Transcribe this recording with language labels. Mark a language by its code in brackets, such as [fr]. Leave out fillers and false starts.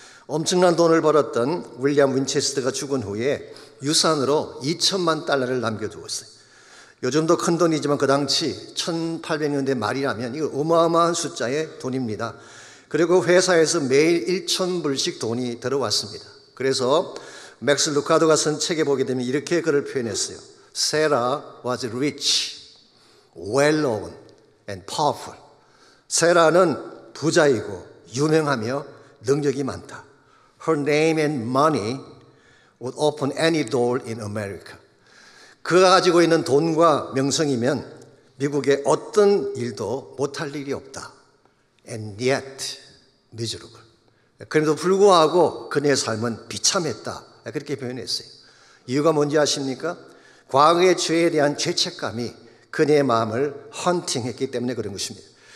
[ko] 엄청난 돈을 벌었던 윌리엄 윈체스터가 죽은 후에 유산으로 2천만 달러를 남겨두었어요. 요즘도 큰 돈이지만 그 당시 1800년대 말이라면 이거 어마어마한 숫자의 돈입니다. 그리고 회사에서 매일 1,000불씩 돈이 들어왔습니다. 그래서 맥스 루카도가 쓴 책에 보게 되면 이렇게 글을 표현했어요. [en] Sarah was rich, well known and powerful. [ko] 세라는 부자이고 유명하며 능력이 많다. [en] Her name and money would open any door in America. [ko] 그가 가지고 있는 돈과 명성이면 미국의 어떤 일도 못할 일이 없다. [en] And yet miserable. [ko] 그럼에도 불구하고 그녀의 삶은 비참했다. 그렇게 표현했어요. 이유가 뭔지 아십니까? 과거의 죄에 대한 죄책감이 그녀의 마음을 헌팅했기 때문에 그런 것입니다.